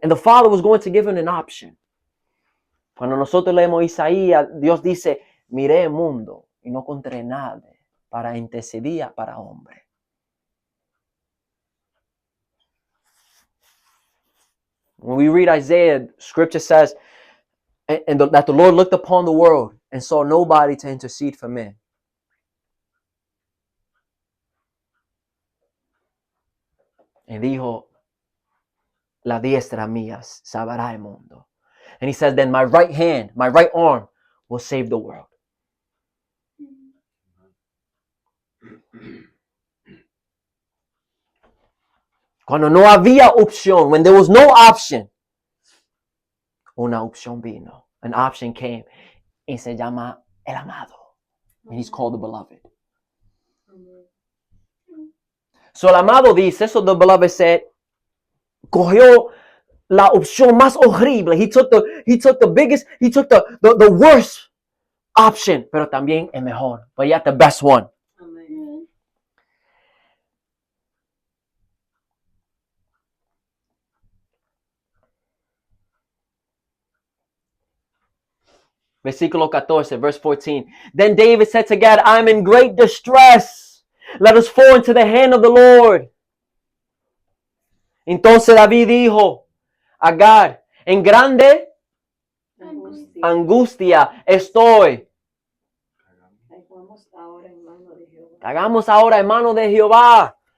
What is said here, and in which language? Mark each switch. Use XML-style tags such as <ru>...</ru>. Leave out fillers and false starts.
<en>And the father was going to give him an option.</en> <es>Cuando nosotros leemos Isaías, Dios dice, miré el mundo y no encontré nada para interceder para hombre.</es> <en>When we read Isaiah, scripture says that the Lord looked upon the world and saw nobody to intercede for men.</en> <es>Y dijo, la diestra mía salvará el mundo.</es> <en>And he says, then my right hand, my right arm will save the world.</en> <es>Cuando no había opción,</es> <en>when there was no option,</en> <es>una opción vino.</es> <en>An option came.</en> <es>y se llama el amado.</es> <en>And he's called the beloved.</en> <es>So el amado dice,</es> <en>so the beloved said,</en> <es>cogió la opción más horrible.</es> <en>He took the biggest, he took the worst option,</en> <es>pero también el mejor.</es> <en>But yet the best one. Amen.</en> <es>Versículo 14,</es> <en>verse 14. Then David said to God, I am in great distress. Let us fall into the hand of the Lord.</en> <es>Entonces David dijo a God, en grande angustia estoy. Caigamos ahora en manos de Jehová. Hagamos ahora en mano de Jehová.</es>